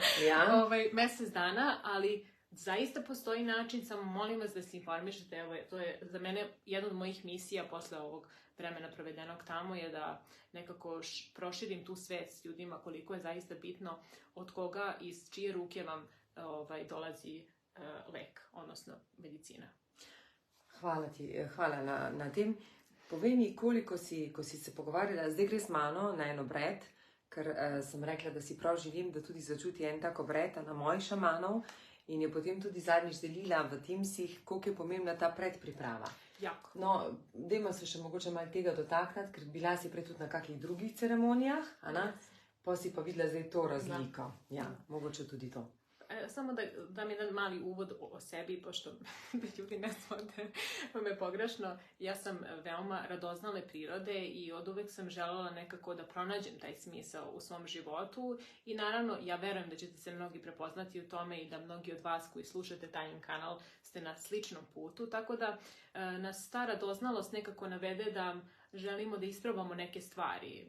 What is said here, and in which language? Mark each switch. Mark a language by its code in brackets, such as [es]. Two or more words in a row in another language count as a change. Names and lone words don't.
[sr] Mjesec dana, ali zaista postoji način, samo molim vas da se informišete. Evo, to je za mene jedna od mojih misija posle ovog vremena provedenog tamo je da nekako proširim tu svest s ljudima koliko je zaista bitno od koga i iz čije ruke vam dolazi lek, odnosno medicina. [sl] Hvala ti, hvala na tem. Povej mi, koliko ko si se pogovarjala, zdaj gre z mano na en obred, ker sem rekla, da si prav želim, da tudi začuti en tak obred na mojih šamanov in je potem tudi zadnjič delila v Teamsih, koliko je pomembna ta predpriprava. Jako. No, dajmo se še mogoče malo tega dotakniti, ker bila si prej tudi na kakih drugih ceremonijah, pa si pa videla zdaj to razliko. Ja, mogoče tudi to. [sr] Samo da dam jedan mali uvod o sebi, pošto da ljudi ne shvate me pogrešno. Ja sam veoma radoznale prirode i od uvek sam želela nekako da pronađem taj smisao u svom životu i naravno ja verujem da ćete se mnogi prepoznati u tome i da mnogi od vas koji slušate taj kanal ste na sličnom putu, tako da nas ta radoznalost nekako navede da želimo da isprobamo neke stvari.